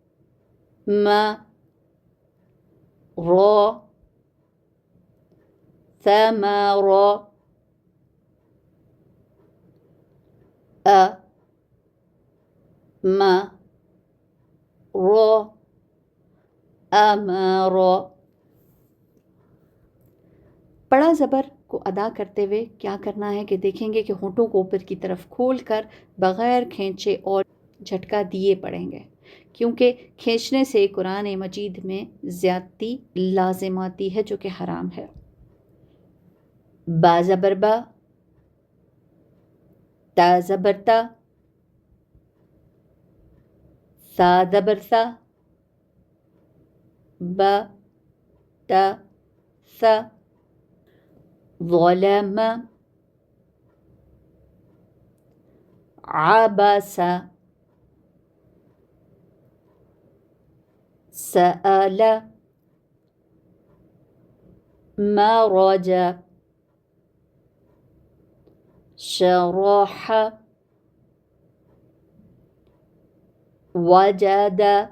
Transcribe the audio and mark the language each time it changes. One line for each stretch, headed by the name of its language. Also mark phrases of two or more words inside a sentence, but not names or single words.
Arabic: م، ر، ثمر أمر أمر.
Urdu: بڑا زبر کو ادا کرتے ہوئے کیا کرنا ہے کہ دیکھیں گے کہ ہونٹوں کو اوپر کی طرف کھول کر بغیر کھینچے اور جھٹکا دیے پڑھیں گے، کیونکہ کھینچنے سے قرآن مجید میں زیادتی لازم آتی ہے جو کہ حرام ہے. با زبر با، تا زبر تا، سا زبر سا، با تا سا.
Arabic: ظلم عبس سأل مرج شرح وجد